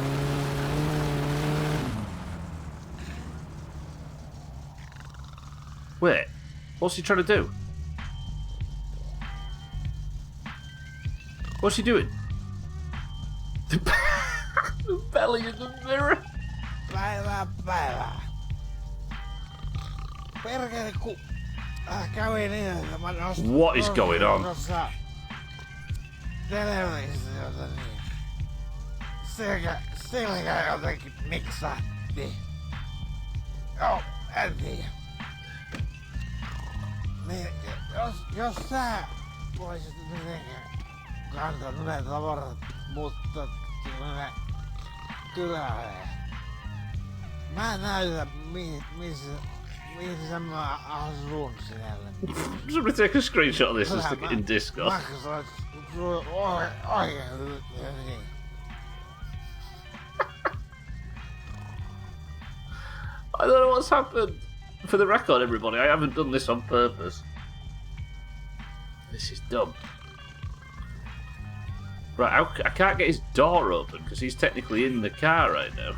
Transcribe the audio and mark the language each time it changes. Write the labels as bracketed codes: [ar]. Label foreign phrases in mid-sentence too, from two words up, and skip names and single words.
[en] Wait, what's he trying to do? What's he doing? The belly in the mirror. [fi] Päivää. Perkele ku... kävin niin, että mä nostin... [en] What is going on? [fi] Tuossa... televisiota niin... Selkä jotenkin miksahti. Joo, en tiedä. Niin, jos sä voisit mitenkään kantaa ne tavarat, mutta ne kylälle. Mä näytän missä mä asun siellä. [en] Somebody take a screenshot of this and stick it in Discord. [fi] Maksat oikein niin. [en] I don't know what's happened. For the record, everybody, I haven't done this on purpose. This is dumb. Right, I can't get his door open because he's technically in the car right now.